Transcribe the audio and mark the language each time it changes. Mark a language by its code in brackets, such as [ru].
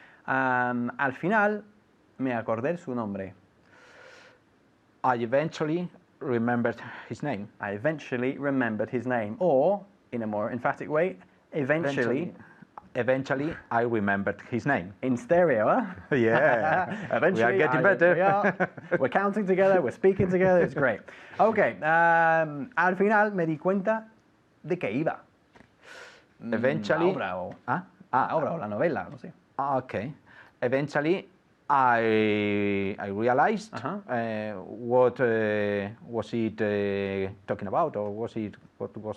[es] Al final me acordé su nombre. [en] I eventually remembered his name. I eventually remembered his name. Or, in a more emphatic way, eventually Eventually I remembered his name. in stereo, huh? Yeah. Eventually, We are getting better. We're counting together, we're speaking together, it's great. [es] Okay, al final me di cuenta de que iba. [en] Eventually. [es] La obra o, Ah? la obra o la novela, no sé. [en] Okay. Eventually I realized what was it talking about, or was it what was?